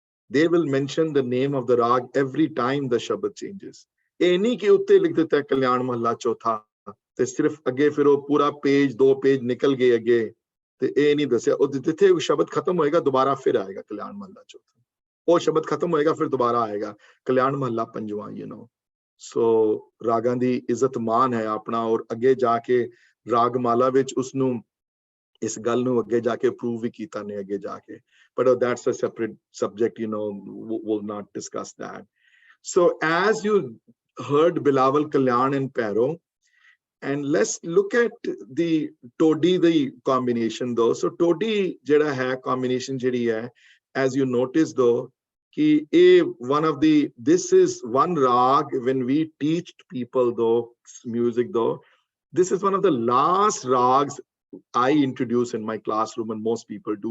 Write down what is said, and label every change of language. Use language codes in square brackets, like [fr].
[en] They will mention the name of the rag every time the shabad changes. [pa] ਇਹ ਨਹੀਂ ਕਿ ਉੱਤੇ ਲਿਖ ਦਿੱਤਾ ਕਲਿਆਣ ਮਹੱਲਾ ਚੌਥਾ ਤੇ ਸਿਰਫ ਅੱਗੇ ਫਿਰ ਉਹ ਪੂਰਾ ਪੇਜ 2 ਪੇਜ ਨਿਕਲ ਗਏ ਅੱਗੇ ਤੇ ਇਹ ਨਹੀਂ ਦੱਸਿਆ ਉਹ ਜਿੱਥੇ ਸ਼ਬਦ ਖਤਮ ਹੋਏਗਾ ਦੁਬਾਰਾ ਫਿਰ ਆਏਗਾ ਕਲਿਆਣ ਮਹੱਲਾ ਚੌਥਾ, ਉਹ ਸ਼ਬਦ ਖਤਮ ਹੋਏਗਾ ਫਿਰ ਦੁਬਾਰਾ ਆਏਗਾ ਕਲਿਆਣ ਮਹੱਲਾ ਪੰਜਵਾਂ, you know. ਸੋ ਰਾਗਾਂ ਦੀ ਇੱਜ਼ਤ ਮਾਨ ਹੈ ਆਪਣਾ, ਔਰ ਅੱਗੇ ਜਾ ਕੇ ਰਾਗ ਮਾਲਾ ਵਿੱਚ ਉਸਨੂੰ ਇਸ ਗੱਲ ਨੂੰ ਅੱਗੇ ਜਾ ਕੇ ਪ੍ਰੂਵ ਵੀ ਕੀਤਾ ਨੇ ਅੱਗੇ ਜਾ ਕੇ, [en] but that's a separate subject, you know, we'll not discuss that. So as you heard Bilawal, Kalyan and Pairo, and let's look at the Todi, the combination though. [pa] So Todi jehda hai combination jehdi hai, [en] as you notice though, ki one of the, this is one rag when we teach people though, music though, this is one of the last rags I introduce in my classroom, and most people do.